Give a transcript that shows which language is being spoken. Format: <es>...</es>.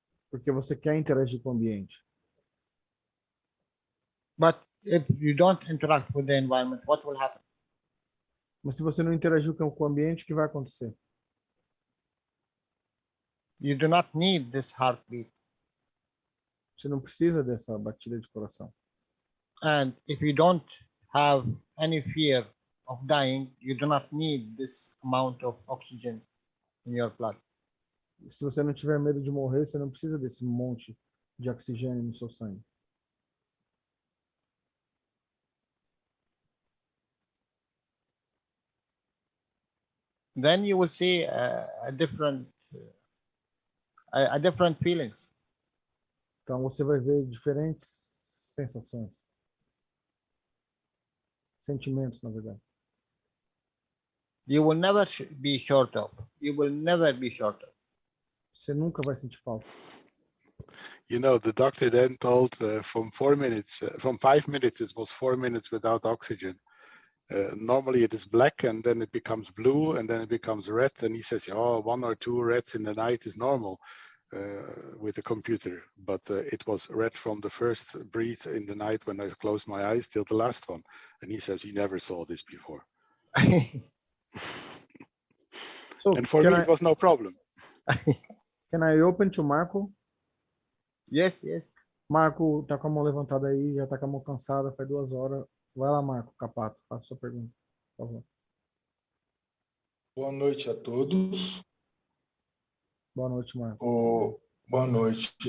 <pt>Porque você quer interagir com o ambiente.</pt> <en>But if you don't interact with the environment, what will happen?</en> <pt>Mas se você não interagir com o ambiente, o que vai acontecer?</pt> <en>You do not need this heartbeat.</en> <pt>Você não precisa dessa batida de coração.</pt> <en>And if you don't have any fear of dying, you do not need this amount of oxygen in your blood.</en> <pt>Se você não tiver medo de morrer, você não precisa desse monte de oxigênio no seu sangue.</pt> <en>Then you will see a different feelings.</en> <pt>Então você vai ver diferentes sensações. Sentimentos, na verdade.</pt> <en>You will never be short of. You will never be short of.</en> <pt>Você nunca vai sentir falta.</pt> <en>You know, the doctor then told from 5 minutes, it was 4 minutes without oxygen. Normally it is black and then it becomes blue and then it becomes red. And he says, oh, 1 or 2 reds in the night is normal with the computer. But it was red from the first breath in the night when I closed my eyes till the last one. And he says, he never saw this before. So, and for me, it was no problem. Can I open to Marco? Yes, yes.</en> <pt>Marco tá com a mão levantada aí, já tá com a mão cansada, faz 2 horas. Vai lá, Marco Capato, faça sua pergunta, por favor. Boa noite a todos. Boa noite, Marco. Boa noite.</pt>